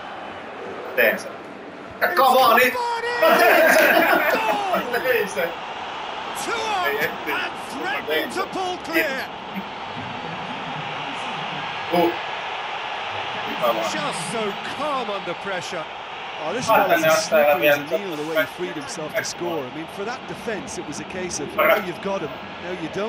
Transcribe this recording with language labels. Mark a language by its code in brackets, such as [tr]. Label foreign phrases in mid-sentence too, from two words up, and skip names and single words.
[fi] Teen sen. Ja Cavani! Mä teen sen! Mä tein sen! [en] Two up and threatening to pull clear. Just so calm under pressure. Oh, this fella's as slippery as a needle the way he freed himself to score. I mean, for that defence, it was a case of, now you've got him, now you don't.